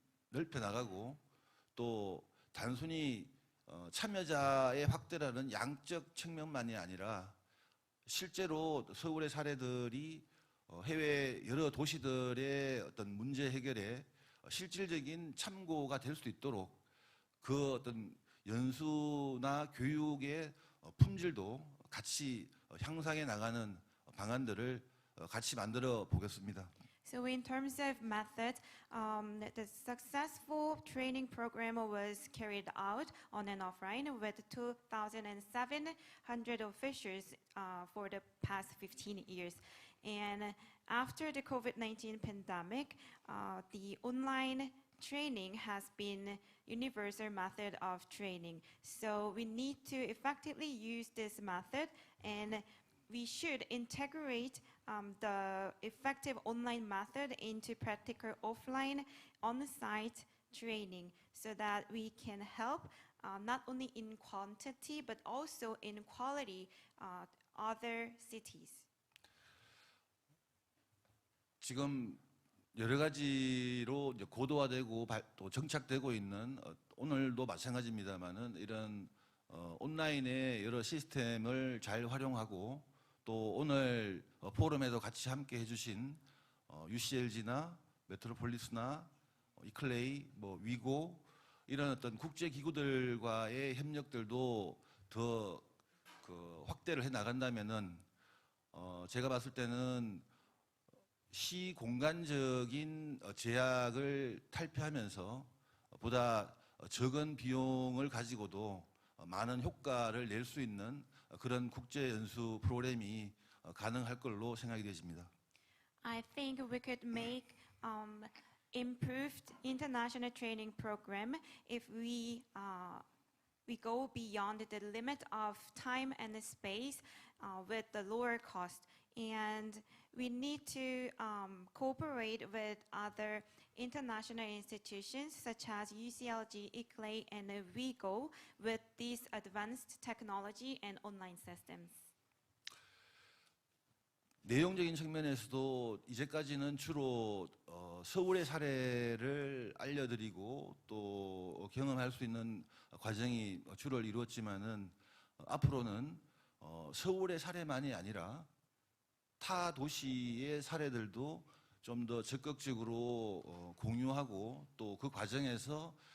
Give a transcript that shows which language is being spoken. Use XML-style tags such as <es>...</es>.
<ko>넓혀 나가고 또 단순히 참여자의 확대라는 양적 측면만이 아니라 실제로 서울의 사례들이 해외 여러 도시들의 어떤 문제 해결에 실질적인 참고가 될 수 있도록 그 어떤 연수나 교육의 품질도 같이 향상해 나가는 방안들을 같이 만들어 보겠습니다.</ko> <en>So in terms of method, the successful training program was carried out on and offline with 2,700 officials for the past 15 years. And after the COVID-19 pandemic, the online training has been universal method of training. So we need to effectively use this method, and we should integrate the effective online method into practical offline on-site training so that we can help not only in quantity but also in quality other cities.</en> <ko>지금 여러 가지로 이제 고도화되고 또 정착되고 있는 오늘도 마찬가지입니다만은 이런 온라인의 여러 시스템을 잘 활용하고 또 오늘 포럼에도 같이 함께 해주신 UCLG나 메트로폴리스나 이클레이, 위고 이런 어떤 국제 기구들과의 협력들도 더 확대를 해 나간다면은 제가 봤을 때는 시 공간적인 제약을 탈피하면서 보다 적은 비용을 가지고도 많은 효과를 낼 수 있는 그런 국제 연수 프로그램이 가능할 걸로 생각이 되십니다.</ko> <en>I think we could make improved international training program if we go beyond the limit of time and space with the lower cost. And we need to cooperate with other international institutions such as UCLG, ICLEI, and WIGO with these advanced technology and online systems.</en> <ko>내용적인 측면에서도 이제까지는 주로 서울의 사례를 알려드리고 또 경험할 수 있는 과정이 주를 이루었지만은 앞으로는 서울의 사례만이 아니라 타 도시의 사례들도 좀 더 적극적으로 공유하고 또 그 과정에서</ko>